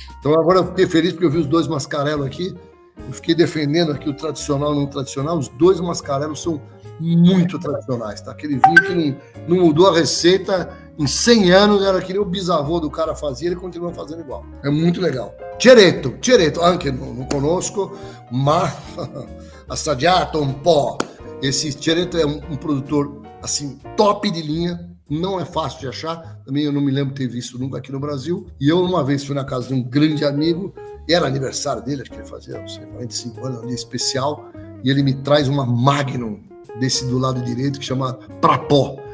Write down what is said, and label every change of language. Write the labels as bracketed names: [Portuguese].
[Portuguese] Então agora eu fiquei feliz porque eu vi os dois Mascarello aqui. Eu fiquei defendendo aqui o tradicional e o não tradicional. Os dois Mascarellos são muito tradicionais, tá? Aquele vinho que não mudou a receita em 100 anos, era que nem o bisavô do cara fazia, ele continua fazendo igual. É muito legal. [Italian] Ceretto, anche non conosco, ma assaggiato un po'. [Portuguese] Esse Ceretto é um produtor, assim, top de linha. Não é fácil de achar. Também eu não me lembro de ter visto nunca aqui no Brasil. E eu, uma vez, fui na casa de um grande amigo. Era aniversário dele, acho que ele fazia, não sei, 45 anos, um dia especial. E ele me traz uma Magnum desse do lado direito, que chama Prapò.